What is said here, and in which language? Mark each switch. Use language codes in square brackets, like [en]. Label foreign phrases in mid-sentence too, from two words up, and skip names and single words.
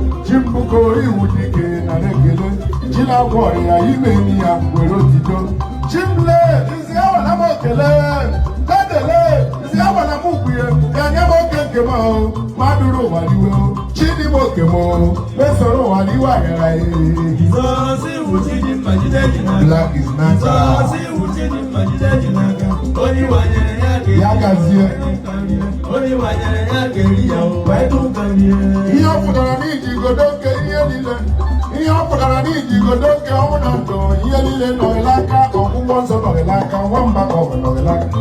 [ig] Chi m bụko, iwu dị ike, nara ekele. Chi na-agwọ ọrịa, ime enyi ya, were otito. Chi m lee, isi ya wala m okele. Dedele, isi ya wala m ukwu ya. Ya nye m oke nke m ahụ. Ma duru ụwa iwe o. Chi dị m oke m o. Mesoro ụwa n'iwe aghara ya. Jizọs iwu chi dị mma, jide ji n'aka. [en] Black is natural. [ig] Jizọs iwu chi dị mma, jide ji n'aka. Onye wanyere ya ga-eri Ya gazie. Onye wanyere ya ga-eri ya o. Wee dụ ka rie. Ihe ọ pụtara n'iji igodo nke ihe niile. Ihe ọ pụtara n'iji igodo nke ọnwụ na ndụ. Ihe niile nọ n'aka, ọgwụgwọ nsọ nọ n'aka, nwamba ka ọ nọ n'aka.